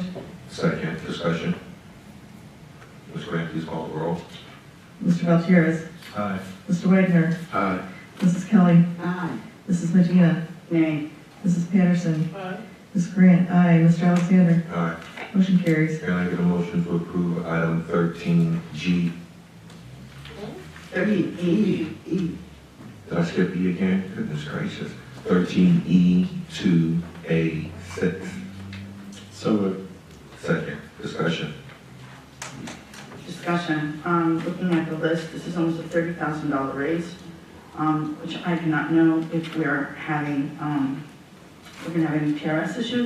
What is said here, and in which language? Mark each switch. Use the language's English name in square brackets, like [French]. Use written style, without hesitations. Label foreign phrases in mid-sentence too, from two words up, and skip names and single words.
[English] Second. Discussion? Ms. Grant, please call the roll. Mr. Gutierrez. Aye. Mr. Wagner. Aye. Mrs. Kelly. Aye. Mrs. Medina. Nay. Mrs. Patterson. Aye. Ms. Grant. Aye. Mr. Alexander. Aye. Motion carries. Can I get a motion to approve item 13G? 13E. E. Did I skip E again? Goodness gracious. 13E to A6. So moved. Second. Discussion? Discussion, looking at the list, this is almost a $30,000 raise, which I do not know if we're gonna have any TRS issues.